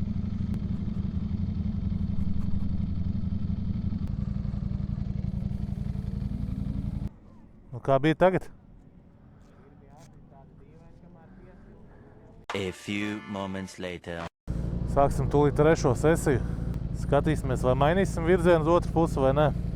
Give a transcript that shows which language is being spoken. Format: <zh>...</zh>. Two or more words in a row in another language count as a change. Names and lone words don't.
<lv>Nu, kā bija tagad?</lv> <en>A few moments later.</en> <lv>Sāksim tūlīt trešo sesiju. Skatīsimies, vai mainīsim virzienu uz otru pusi vai ne.</lv>